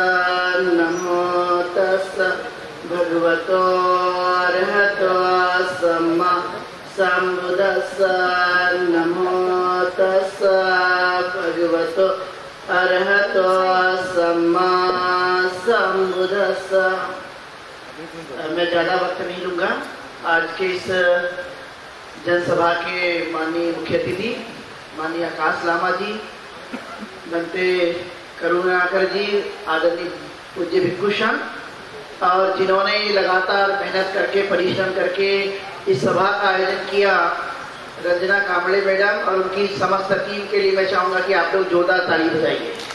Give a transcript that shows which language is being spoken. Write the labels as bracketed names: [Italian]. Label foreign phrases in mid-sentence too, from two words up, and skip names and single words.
[Pali] नमो तस्सा भगवतो अरहतो सम्मा सम्बुद्दस्सा। नमो तस्सा भगवतो अरहतो सम्मा सम्बुद्दस्सा। [Hindi] मैं ज़्यादा वक्त नहीं लूँगा। आज के इस जनसभा के माननीय मुख्य अतिथि माननीय आकाश लामा जी, बनते करुणाकर जी, आदरणीय पूज्य भिक्षुषण, और जिन्होंने लगातार मेहनत करके परिश्रम करके इस सभा का आयोजन किया, रंजना कांबळे मैडम और उनकी समस्त टीम के लिए मैं चाहूँगा कि आप लोग जोरदार ताली बजाइए,